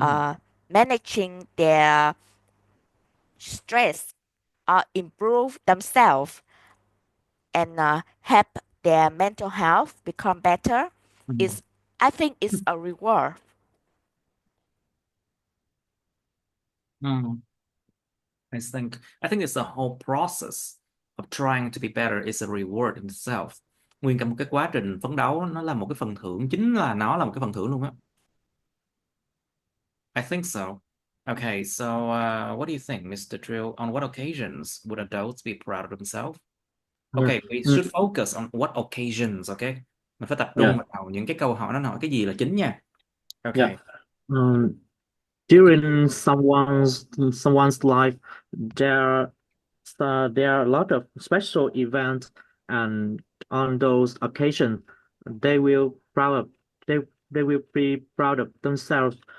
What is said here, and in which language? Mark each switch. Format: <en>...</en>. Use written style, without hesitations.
<en>uh, managing their stress, improve themselves, and help their mental health become better. Hmm. Is I think it's a reward. Hmm. I think it's the whole process of trying to be better is a reward in itself.</en> <vi>Nguyên cả một cái quá trình phấn đấu nó là một cái phần thưởng, chính là nó là một cái phần thưởng luôn á.</vi> <en>I think so. Okay, so what do you think, Mr. Drill? On what occasions would adults be proud of themselves? Yeah. Okay, we should focus on what occasions, okay?</en> <vi>Mình phải tập trung</vi> <en>Yeah.</en> <vi>vào những cái câu hỏi nó hỏi cái gì là chính nha.</vi> <en>Yeah. Okay. During someone's life, there there are a lot of special events, and on those occasions, they will proud of they they will be proud of themselves.</en>